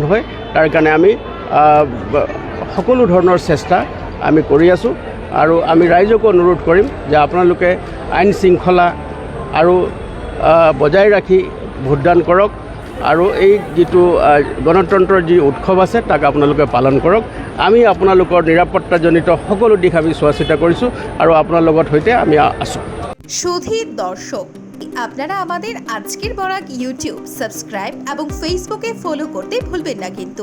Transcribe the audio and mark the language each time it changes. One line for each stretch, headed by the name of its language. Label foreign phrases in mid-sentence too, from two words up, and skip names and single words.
Assamese: হয় তাৰ কাৰণে আমি সকলো ধৰণৰ চেষ্টা আমি কৰি আছোঁ আৰু আমি ৰাইজকো অনুৰোধ কৰিম যে আপোনালোকে আইন শৃংখলা আৰু বজাই ৰাখি ভোটদান কৰক আৰু এই যিটো গণতন্ত্ৰৰ যি উৎসৱ আছে তাক আপোনালোকে পালন কৰক আমি আপোনালোকৰ নিৰাপত্তাজনিত সকলো দিশ আমি চোৱা চিতা কৰিছোঁ আৰু আপোনাৰ লগত সৈতে আমি আছোঁ
Bangla: সুধীর দর্শক আপনারা আমাদের আজকের বরাক ইউটিউব সাবস্ক্রাইব এবং ফেসবুকে ফলো করতে ভুলবেন না কিন্তু